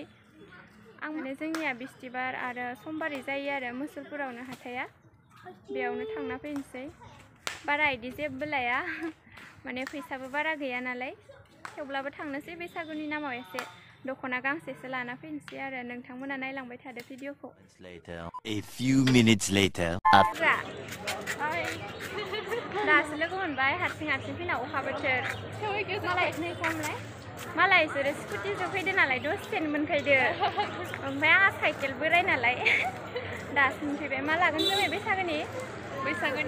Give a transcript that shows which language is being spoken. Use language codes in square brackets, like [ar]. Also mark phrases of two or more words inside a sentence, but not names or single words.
[brx] आं माने जोंनिया बिस्थिबार आरो समबारै जायो आरो मुसलपुरावनो हाथाया, बेयावनो थांना फैनोसै। बारा इदि जेबो लाया, माने फैसाबो बारा गैया नालाय, थेवब्लाबो थांनोसै बैसागुनि नामाव एसे दख'ना गांसेसो लाना फैनोसै आरो। नोंथांमोना नायलांबाय थादो भिडिअखौ। [en] A few minutes later. [brx] दासो लोगो मोनबाय, हारसिं फैना अखा बोथोर। मालाय इसोरो स्कुटिजों फैदो नालाय दसेनो मोनफैदो, ओमफ्राय आंहा साइकेल बोराय नालाय दासो मोनफैबाय। मा लागोन जोङो बैसागुनि